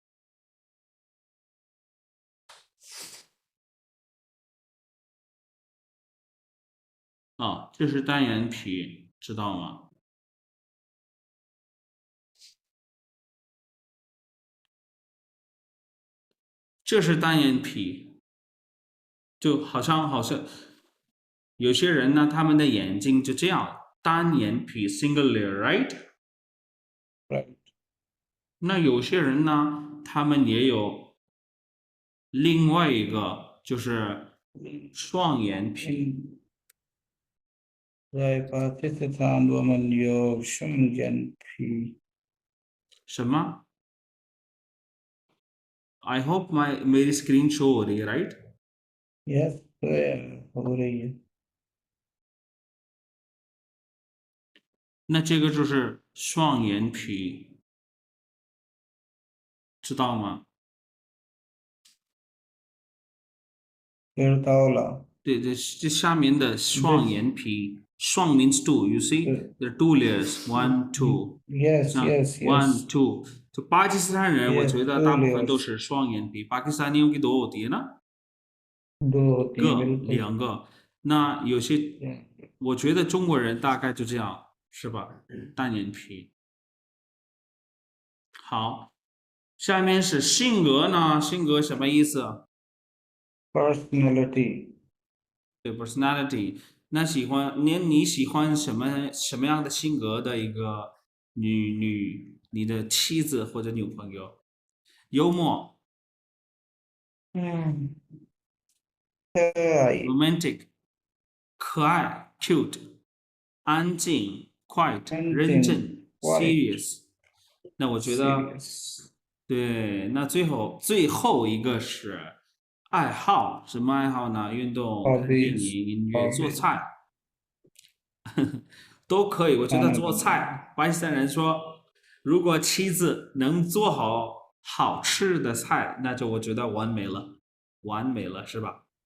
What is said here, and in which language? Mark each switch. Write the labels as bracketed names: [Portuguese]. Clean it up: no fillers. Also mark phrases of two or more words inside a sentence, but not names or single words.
[Chinese] 这是单眼皮，知道吗？这是单眼皮，就好像有些人呢，他们的眼睛就这样，单眼皮 [English] single layer， [Chinese] right？那有些人呢，他们也有另外一个，就是双眼皮。在巴基斯坦，我们有双眼皮。 [Hindi] 什么 [English] I hope [Hindi] मेरी स्क्रीन शो हो रही है राइट Yes 对हो रही है [Chinese] 那这个就是双眼皮，知知道吗？知道了。对，这下面的双眼皮，双 [English] means two. You see, there are two layers, one, two. Yes, [Chinese] 像 [English] yes, one, yes, two. [Chinese] 就巴基斯坦人，我 [English] yes, [Chinese] 觉得 [English] two [Chinese] 大部分都 [English] layers, [Chinese] 是双眼皮。 [Hindi] पाकिस्तानियों की दो होती है ना， दो होती हैं बिल्कुल। [Chinese] 两个。那有些，我觉得中国人大概就这样，是吧？单眼皮。好，下面是性格呢？性格什么意思？ [English] Personality, [Chinese] 对 personality，那你喜欢什么样的性格的一个你的妻子或者女朋友？幽默嗯，可爱，，romantic，可爱，cute，安静，quiet，安静认真 [English] ，quiet, ，serious。 [Chinese] 那我觉得， [English] serious, [Chinese] 对，那最后一个是爱好，什么爱好呢？运动、看电 [English] hobbies, [Chinese] 影、音乐、做 [English] hobbies, [Chinese] 菜。都可以。我觉得 [Hindi] खाना [Chinese] 做 [Hindi] बनाना, [Chinese] 菜，巴基斯坦人说，如果妻子能做好吃的菜，那就我觉得完美了，完美了，是吧？